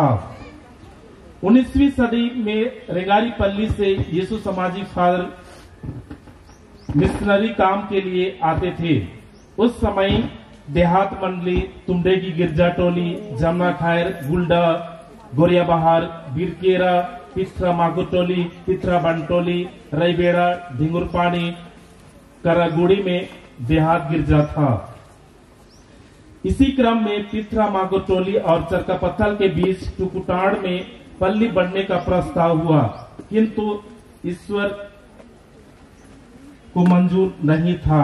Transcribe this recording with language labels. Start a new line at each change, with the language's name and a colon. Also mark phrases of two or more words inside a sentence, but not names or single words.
Hindi: 19वीं सदी में रेंगारी पल्ली से यीशु सामाजिक फादर मिशनरी काम के लिए आते थे। उस समय देहात मंडली, तुमडेगी गिरजा टोली, जमना खैर, गुल्डा, गोरिया बहार, बिरकेरा, पिथरा मागो टोली, पिथरा बंटोली, रईबेड़ा, ढिंगुरपानी, करागुड़ी में देहात गिरजा था। इसी क्रम में पिथरा मागो टोली और चरकापत्थल के बीच टुकुटाड़ में पल्ली बढ़ने का प्रस्ताव हुआ, किंतु ईश्वर को मंजूर नहीं था।